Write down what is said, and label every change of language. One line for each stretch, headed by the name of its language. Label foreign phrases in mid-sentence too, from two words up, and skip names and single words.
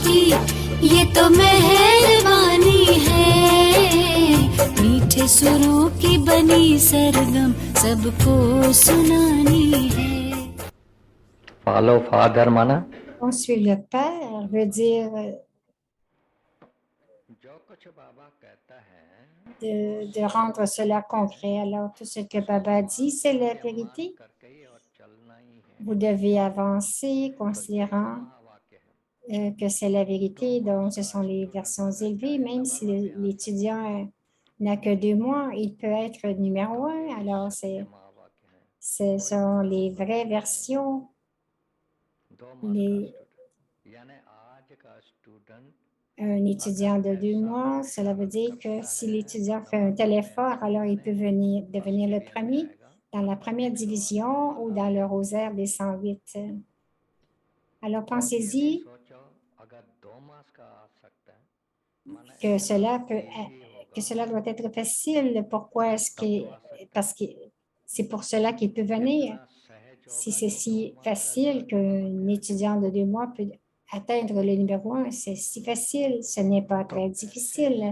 Hindi: ये तो मेहरबानी है। मीठे सुरों की बनी सरगम सबको सुनानी है।
English: Follow father mana
French: On suit le Père veut dire
Hindi: जो कुछ बाबा कहता है
French: de rendre cela concret. Alors, tout ce que Baba dit, c'est la vérité.
Hindi: करके ही और चलना ही है।
French: Vous devez avancer, considérant
Hindi: महावाक्य है।
French: que c'est la vérité. Donc, ce sont les versions élevées. Même si l'étudiant n'a que 2 mois, il peut être numéro 1. Alors,
Hindi: महावाक्य है।
French: ce sont les vraies versions.
Hindi: दो मास का
French: Les,
Hindi: स्टूडेंट यानी आज का स्टूडेंट
French: un étudiant de 2 mois, cela veut dire que si l'étudiant fait un tel effort, alors il peut devenir le premier dans la première division ou dans le rosaire des 108. Alors pensez-y
Hindi: सोचो अगर 2 मास का आ सकता है माने
French: que cela doit être facile. Pourquoi est-ce que, parce que c'est pour cela qu'il peut venir. Si c'est si facile qu'un étudiant de 2 mois peut atteindre le numéro 1, c'est si facile, ce n'est pas très difficile.